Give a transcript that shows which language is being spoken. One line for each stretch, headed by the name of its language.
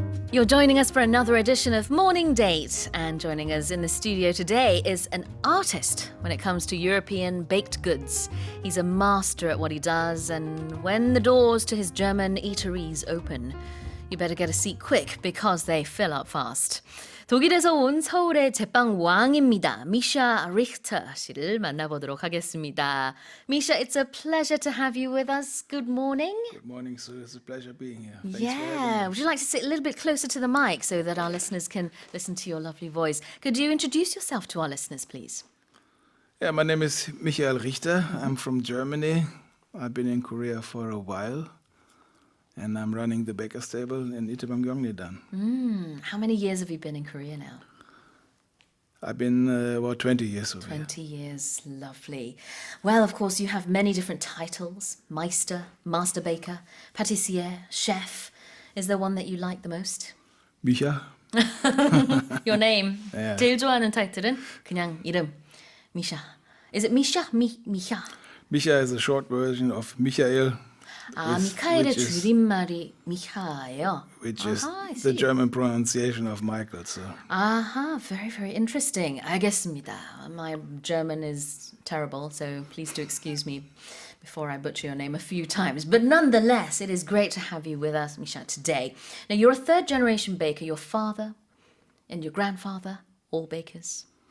English: You're joining us for another edition of Morning Date, and joining us in the studio today is an artist when it comes to European baked goods. He's a master at what he does, and when the doors to his German eateries open, you better get a seat quick because they fill up fast.
Korean: 독일에서 온 서울의 제빵 왕입니다. 미샤 리히터 씨를 만나보도록 하겠습니다.
English: Misha, it's a pleasure to have you with us. Good morning. Good morning, Sue. It's a pleasure being here. Thanks Yeah. Would you like to sit a little bit closer to the mic so that our listeners can listen to your lovely voice? Could you introduce yourself to our listeners, please? Yeah, my name is Michael Richter. I'm from Germany. I've been in Korea for a while. And I'm running the baker's table in Itaewon-gyeongnidan. How many years have you been in Korea now? I've been about 20 years over here. 20 years. Lovely. Well, of course, you have many different titles. Meister, Master Baker, Pâtissier, Chef. Is there one that you like the most? Micha? Your name. Yeah.
Korean: 제일 좋아하는 타이틀은 그냥 이름.
English: Misha. Is it Misha? Micha. Micha is a short version of Michael,
Korean: 미카엘의 줄임말이 미샤예요.
English: which is I the see. German pronunciation of Michael. So Very, very interesting.
Korean: 알겠습니다.
English: My German is terrible, so please do excuse me before I butcher your name a few times. But nonetheless, it is great to have you with us, Misha, today. Now, you're a third-generation baker. Your father and your grandfather, all bakers.